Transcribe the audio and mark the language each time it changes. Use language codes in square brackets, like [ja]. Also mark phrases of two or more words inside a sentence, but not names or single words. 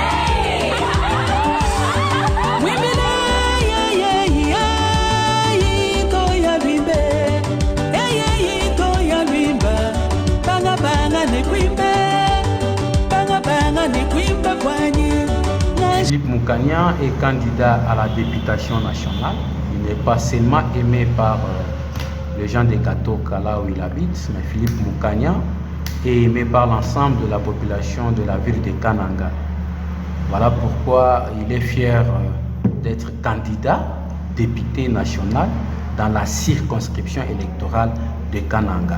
[lua] Wimile to ya limbe. To ya limba. Banga banga ne kwimbe. Banga banga ne kwimbe kwanyi. [fr] Philippe Mukanya est candidat à la députation nationale. Il n'est pas seulement aimé par les gens de Katoka, là où il habite, mais Philippe Mukanya est aimé par l'ensemble de la population de la ville de Kananga. Voilà pourquoi il est fier d'être candidat député national dans la circonscription électorale de Kananga.